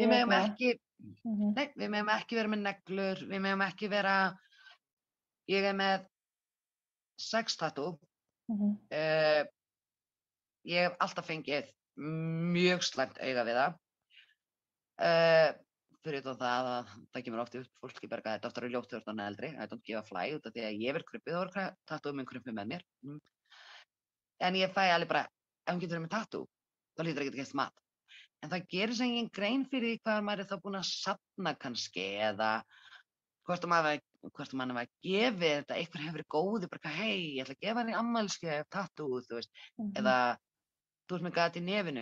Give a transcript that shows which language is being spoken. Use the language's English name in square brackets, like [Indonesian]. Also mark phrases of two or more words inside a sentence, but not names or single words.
[Icelandic] Við megum ekki vera með neglur, við megum ekki vera, ég er með 6 tattoo. Ég hef alltaf fengið mjög slæmt auga við það. Fyrir það að það kemur oft upp fólki berga þetta oftar ljótt þegar það er eldri. [English] I don't give a fly [Icelandic] út af því að ég verð krumpuð og tattoo minn krumpuð með mér. En ég fæ alveg bara, ef hún getur verið með tattoo, þá hlýtur að geta gert mat. En það gerir sem engin grein fyrir því hvað maður er þá búinn að safna kannski eða hvort mann var gefið þetta, einhver hefur verið góður, bara hei, ég ætla að gefa henni afmælisgjöf tattoo, þú veist, eða þú veist með gat í nefinu.